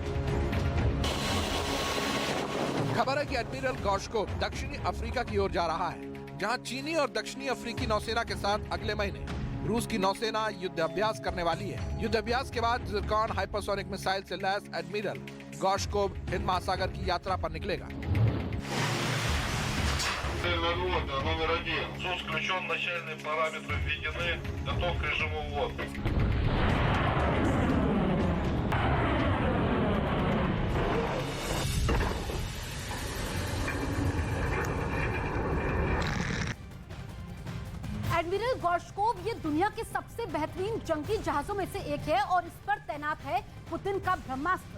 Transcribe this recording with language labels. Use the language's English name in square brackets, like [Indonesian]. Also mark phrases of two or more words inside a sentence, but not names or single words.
[Hindi] खबर है कि एडमिरल गॉर्शकोव दक्षिणी अफ्रीका की ओर जा रहा है, जहां चीनी और दक्षिणी अफ्रीकी नौसेना के साथ अगले महीने रूस की नौसेना युद्ध अभ्यास करने वाली है। युद्ध अभ्यास के बाद जिरकॉन [English] hypersonic missile [Hindi] से लैस एडमिरल गॉर्शकोव हिंद महासागर की यात्रा पर निकलेगा। [Russian] Номер 1. СУС включен, начальные параметры введены, готов к режиму ввода. [Hindi] एडमिरल गॉर्शकोव ये दुनिया के सबसे बेहतरीन जंगी जहाजों में से एक है और इस पर तैनात है पुतिन का ब्रह्मास्त्र।